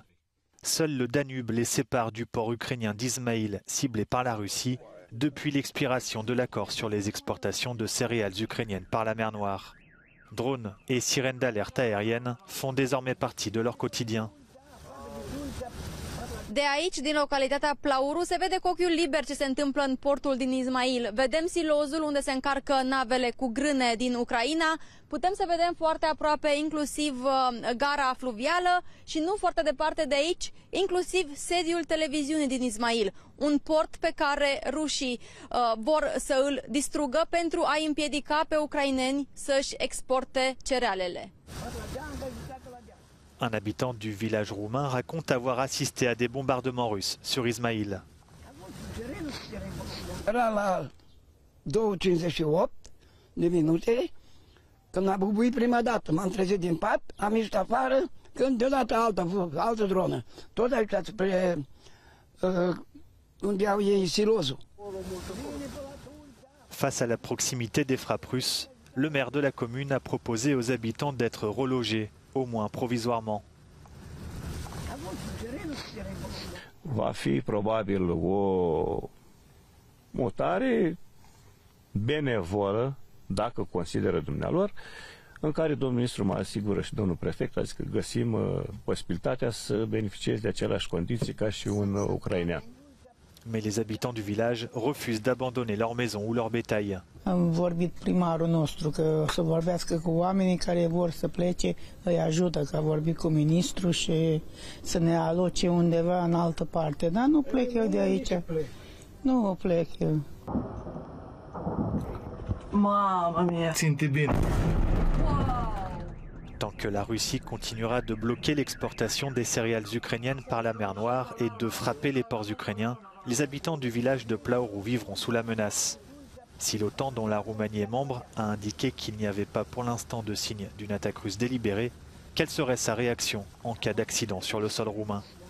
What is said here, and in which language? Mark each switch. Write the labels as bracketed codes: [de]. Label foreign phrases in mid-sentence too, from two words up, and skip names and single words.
[fr] Seul le Danube les sépare du port ukrainien d'Izmaïl, ciblé par la Russie, depuis l'expiration de l'accord sur les exportations de céréales ukrainiennes par la mer Noire. Drones et sirènes d'alerte aérienne font désormais partie de leur quotidien. [ro] De aici, din localitatea Plaoru, se vede cu ochiul liber ce se întâmplă în portul din Izmail. Vedem silozul unde se încarcă navele cu grâne din Ucraina. Putem să vedem foarte aproape inclusiv gara fluvială și nu foarte departe de aici, inclusiv sediul televiziunii din Izmail. Un port pe care rușii vor să îl distrugă pentru a împiedica pe ucraineni să-și exporte cerealele. [fr] Un habitant du village roumain raconte avoir assisté à des bombardements russes sur Izmaïl. [ro] Era la 2:58 de minute, când a bubuit prima dată, m-am trezit din pat, am ieșit afară, când deodată altă dronă. Tot aici spre unde au ei silozul. [fr] Face à la proximité des frappes russes, le maire de la commune a proposé aux habitants d'être relogés, au moins provisoirement. [ro] Va fi probabil o mutare benevolă, dacă consideră dumnealor, în care domnul ministru mă asigură și domnul prefect, adică că găsim posibilitatea să beneficieze de aceleași condiții ca și un ucrainean. [fr] Mais les habitants du village refusent d'abandonner leur maison ou leur bétail. [ro] Am vorbit primarul nostru că să vorbească cu oamenii care vor să plece, îi ajută, că a vorbit cu ministrul și să ne aloce undeva în altă parte. Dar nu plec eu de aici. Nu plec eu. [it] Mamma mia! [ro] Ținte bine! [fr] Tant que la Russie continuera de bloquer l'exportation des céréales ukrainiennes par la mer Noire et de frapper les ports ukrainiens, les habitants du village de Plaoru vivront sous la menace. Si l'OTAN, dont la Roumanie est membre, a indiqué qu'il n'y avait pas pour l'instant de signe d'une attaque russe délibérée, quelle serait sa réaction en cas d'accident sur le sol roumain?